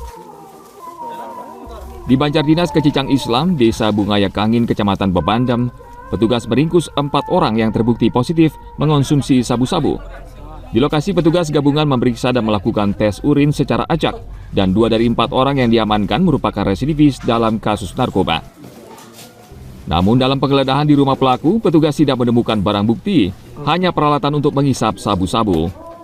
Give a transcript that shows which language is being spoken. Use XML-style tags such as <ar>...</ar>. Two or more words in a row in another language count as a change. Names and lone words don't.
<id>Di Banjar Dinas Kecicang Islam, Desa Bungaya Kangin, Kecamatan Bebandem, petugas meringkus 4 orang yang terbukti positif mengonsumsi sabu-sabu. Di lokasi petugas gabungan memeriksa dan melakukan tes urin secara acak, dan 2 dari 4 orang yang diamankan merupakan residivis dalam kasus narkoba. Namun dalam penggeledahan di rumah pelaku, petugas tidak menemukan barang bukti, hanya peralatan untuk menghisap sabu-sabu.</id>